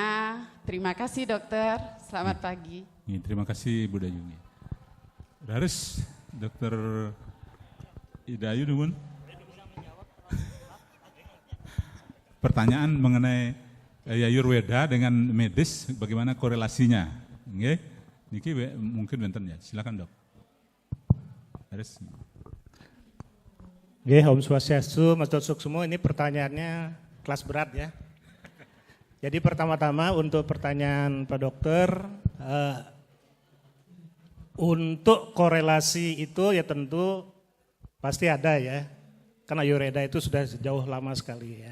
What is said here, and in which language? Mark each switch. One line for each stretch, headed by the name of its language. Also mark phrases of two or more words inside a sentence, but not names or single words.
Indonesian: Terima kasih dokter, selamat pagi. Terima kasih Bu Dayu.
Balinese: Raris, Dokter Idayu nuwun.
Indonesian: Pertanyaan mengenai Ayurveda dengan medis, bagaimana korelasinya?
Balinese: Nggih, niki mungkin benten ya.
Indonesian: Silakan Dok. Haris. Oke, Om Swastiastu, Mas Dosuk semua, ini pertanyaannya kelas berat ya. Jadi pertama-tama untuk pertanyaan Pak Dokter, untuk korelasi itu ya tentu pasti ada ya, karena ayurveda itu sudah sejauh lama sekali ya.